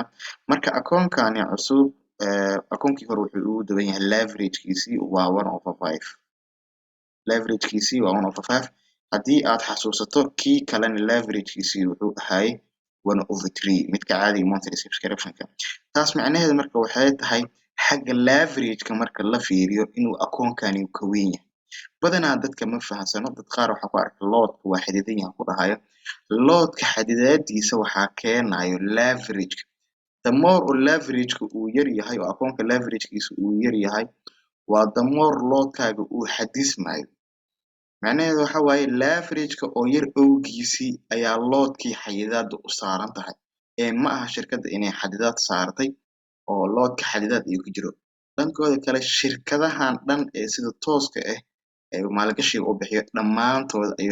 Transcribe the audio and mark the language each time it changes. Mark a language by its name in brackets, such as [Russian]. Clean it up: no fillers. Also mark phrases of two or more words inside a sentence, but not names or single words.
[Somali] Marka akoonkani cusub akoonkii hore wuxuu ugu duwan yahay leverage-kiisii waa 1/5 leverage-kiisii waa 1/5 haddii aad xasuusato kii kalena leverage-kiisii wuxuu ahaayey 1/3 midka caadiga [English] monthly subscription-ka [Somali] taas macnaheedu marka waxay tahay xagga leverage-ka marka la fiiriyo inuu akoonkani ka weyn yahay badanaa dadka ma fahansano dad qaar waxaa ku arka loodka waa xadidan yahay ku dhahayo loodka xadidaadiisa waxaa keenayo leverage [English] the more [Somali] oo leverage-ka uu yar yahay oo akoonka leverage-kiisa uu yar yahay waa the more loodkaaga uu xadismayo macnaheedu waxa waaye leverage-ka oo yar awgiisii ayaa loodkii xadidaada u saaran tahay ee ma aha shirkadda inay xadidaad saartay oo loodka xadidaad ayuu ku jiro dhankooda kale shirkadahan dhan ee sida tooska ah ee maalgashiga u bixiyo dhammaantood ayuu